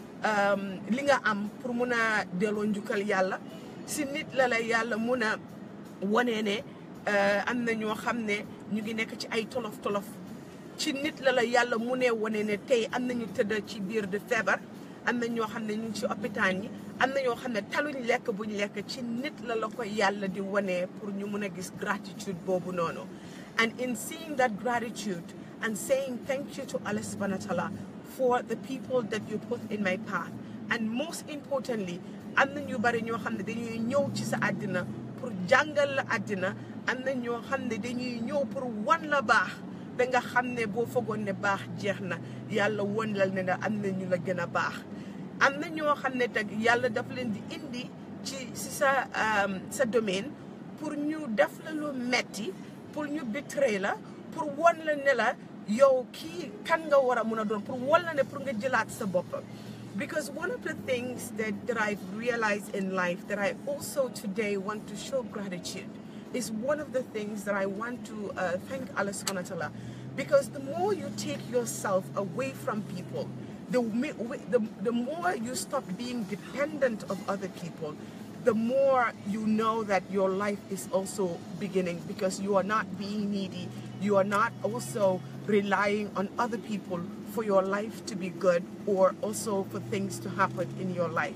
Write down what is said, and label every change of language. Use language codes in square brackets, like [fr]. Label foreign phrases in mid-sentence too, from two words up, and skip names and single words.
[wo] li nga am pour mun a delloo njukkal yàlla si nit la yàlla mun a wone ne am na ñoo xam ne ñu ngi nekk ci ay tolof ci nit la yàlla mu ne wane ne tey am nañu tëdd ci biir de feebar am na ñoo xam ne ñu ngi ci hôpital yi am na ñoo xam ne taluñ lekk buñ lekk ci nit la ko yàlla di wane pour ñu mun a gis gratitude boobu noonu. [en] And in seeing that gratitude and saying thank you to Allah subhanahu wa ta'ala for the people that you put in my path, and most importantly [wo] am na ñu bari ñoo xam ne dañuy ñëw ci sa àddina pour jàngal la àddina, am na ñoo xam ne dañuy ñëw pour wan la baax ba nga xam ne boo foogoon ne baax jeex na yàlla won la ne am na ñu la gën a baax. Am na ñoo xam ne tag yàlla daf leen di indi ci sa domaine pour ñu def la lu metti, pour ñu betray la, pour won la ne la yow kii kan nga war a mun a doon, pour won la ne pour nga jëlaat sa bopp. [en] Because one of the things that I've realized in life that I also today want to show gratitude is one of the things that I want to thank Allah [ar] سبحانه وتعالى. [en] Because the more you take yourself away from people, the more you stop being dependent of other people, the more you know that your life is also beginning, because you are not being needy, you are not also relying on other people for your life to be good or also for things to happen in your life.